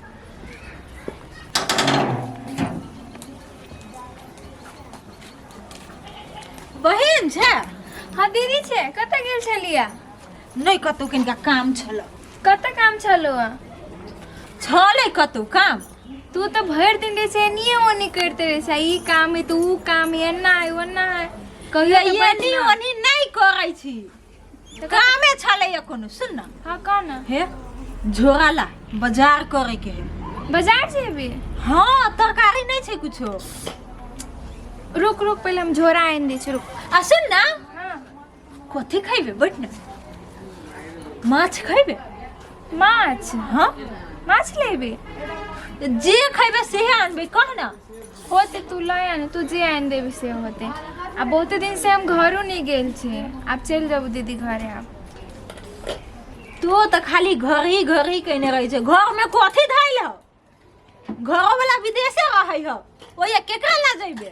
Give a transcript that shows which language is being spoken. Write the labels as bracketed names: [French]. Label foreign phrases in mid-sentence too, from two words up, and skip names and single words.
[Maithili] बहन छै। हाँ दीदी छे, कत गेल छलिया? नहीं कतौ किनका काम छलो। कत काम छलो? छले कतौ काम। तू तो भर दिन रे से निये ओनी करते रे से, ई काम है तो ऊ काम है, एना है ओना है। कहियो तो ये नी ओनी नहीं करै छी, कामे छले कोनो। सुन न, हाँ कौन हे झोरा ला, बाजार करे के है। बाजार जेबे? हाँ तरकारी नहीं छै कुछो। रुक रुक पहले हम झोरा आइन दे छी, रुक। आ सुन न, हाँ कथी खइबे? बैठ न। माछ खइबे? माछ? हाँ माछ लेबे? जे खइबे सेहे आनबे, कह न। होते तू लय आने, तू जे आइन देबे से होते। अब बहुते दिन से हम घरों नहीं गेल छे, अब चल जाबू दीदी घरे। अब तू तो खाली घर ही कहने रही छै। घर में कथी धैल हो? घर वाला विदेशे रहै हो, ओए केकरा ला जइबे?